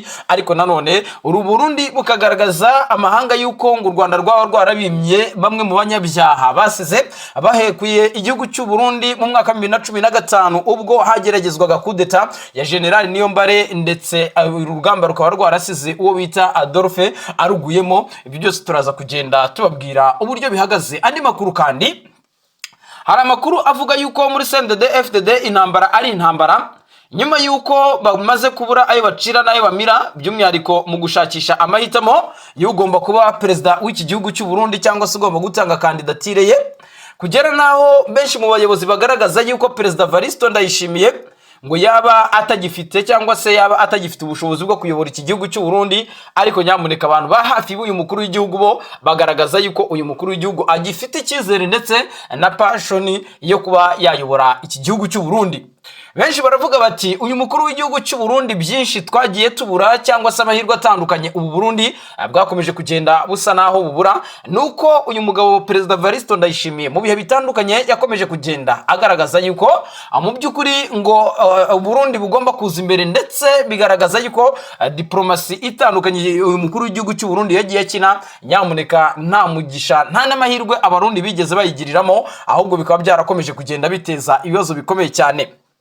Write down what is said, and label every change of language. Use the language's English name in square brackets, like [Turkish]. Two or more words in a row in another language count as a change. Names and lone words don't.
[Kinyarwanda] Ariko nanone uru Burundi bukagaragaza amahanga yuko ngo u Rwanda rwaba rwarabimye bamwe mu banyabyaha basize bahekuye igihugu cy'u Burundi mu mwaka 2015 ubwo hageragezwaga kudeta ya General Niyombare, ndetse urugamba rukaba rwarasize uwo bita Adolphe aruguyemo. Ibi byose turaza kugenda tubabwira uburyo bihagaze. Andi makuru kandi hari amakuru avuga yuko muri CNDD FDD intambara ari intambara, nyuma yuko bamaze kubura ayo bacira n'ayo bamira, by'umwihariko mu gushakisha amahitamo y'ugomba kuba perezida w'iki gihugu cy'u Burundi cyangwa se ugomba gutanga kandidatire ye, kugera naho benshi mu bayobozi bagaragaza yuko Perezida Evaristo Ndayishimiye ngo yaba atagifite cyangwa se yaba atagifite ubushobozi bwo kuyobora iki gihugu cy'u Burundi. Ariko nyamuneka abantu ba hafi y'uyu mukuru w'igihugu bo bagaragaza yuko uyu mukuru w'igihugu agifite icyizere ndetse na passion yo kuba yayobora iki gihugu cy'u Burundi. Benshi baravuga bati uyu mukuru w'igihugu cy'u Burundi byinshi twagiye tubura, cyangwa se amahirwe atandukanye ubu Burundi bwakomeje kugenda busa naho bubura, nuko uyu mugabo Perezida Evaristo Ndayishimiye mu bihe bitandukanye yakomeje kugenda agaragaza yuko mu by'ukuri ngo Burundi bugomba kuza imbere, ndetse bigaragaza yuko diplomasi itandukanye uyu mukuru w'igihugu cy'u Burundi yagiye akina, nyamuneka nta mugisha nta n'amahirwe abarundi bigeze bayigiriramo, ahubwo bikaba byarakomeje kugenda biteza ibibazo bikomeye cyane.